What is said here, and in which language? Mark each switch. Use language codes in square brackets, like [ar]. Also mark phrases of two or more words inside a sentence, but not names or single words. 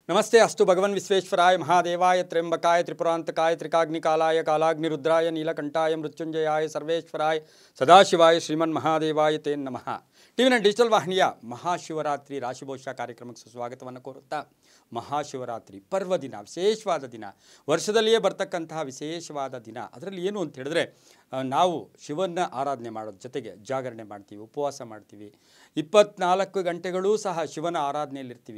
[sa] नमस्ते अस्तु भगवन् विश्वेश्वराय महादेवाय त्र्यंबकाय त्रिपुरांतकाय त्रिकाग्निकालाय कालाग्निरुद्राय नीलकंठाय मृत्युंजयाय सर्वेश्वराय सदाशिवाय श्रीमन्महादेवाय ते नमः। [kn] ಟಿವಿನ ಡಿಜಿಟಲ್ ವಾಹಿನಿಯ ಮಹಾಶಿವರಾತ್ರಿ ರಾಶಿಭವಿಷ್ಯ ಕಾರ್ಯಕ್ರಮಕ್ಕೆ ಸುಸ್ವಾಗತವನ್ನು ಕೋರುತ್ತಾ, ಮಹಾಶಿವರಾತ್ರಿ ಪರ್ವ ದಿನ, ವಿಶೇಷವಾದ ದಿನ, ವರ್ಷದಲ್ಲಿಯೇ ಬರ್ತಕ್ಕಂತಹ ವಿಶೇಷವಾದ ದಿನ. ಅದರಲ್ಲಿ ಏನು ಅಂತ ಹೇಳಿದ್ರೆ, ನಾವು ಶಿವನ ಆರಾಧನೆ ಮಾಡೋದ್ರ ಜೊತೆಗೆ ಜಾಗರಣೆ ಮಾಡ್ತೀವಿ, ಉಪವಾಸ ಮಾಡ್ತೀವಿ, 24 ಗಂಟೆಗಳೂ ಸಹ ಶಿವನ ಆರಾಧನೆಯಲ್ಲಿರ್ತೀವಿ.